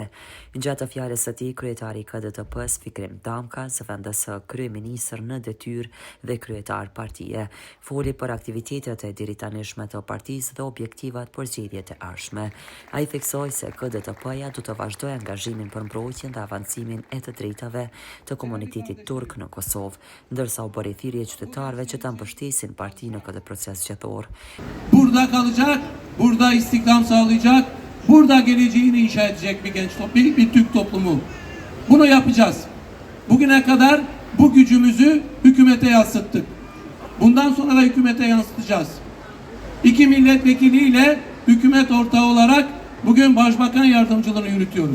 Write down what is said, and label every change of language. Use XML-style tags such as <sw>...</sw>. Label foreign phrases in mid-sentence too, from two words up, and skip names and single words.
<sq>Gjatë fjalës së tij, kryetari i KDTP-s Fikrim Damka, zëvendës kryeministër në detyrë dhe kryetar partie, foli për aktivitetet e diritanishme të partisë dhe objektivat për zgjedhjet e ardhshme. Ai theksoi se KDTP-ja do të vazhdojë angazhimin për mbrojtjen dhe avancimin e të drejtave të komunitetit turk në Kosovë, ndërsa u bëri thirrje qytetarëve që ta mbështesin partinë në këtë proces zgjedhor.</sq> <tr>Burada kalacak, burada istihdam sağlayacak, burada geleceğini inşa edecek bir genç toplum, bir Türk toplumu. Bunu yapacağız. Bugüne kadar bu gücümüzü hükümete yansıttık. Bundan sonra da hükümete yansıtacağız. 2 milletvekiliyle hükümet ortağı olarak bugün başbakan yardımcılığını yürütüyoruz.</tr>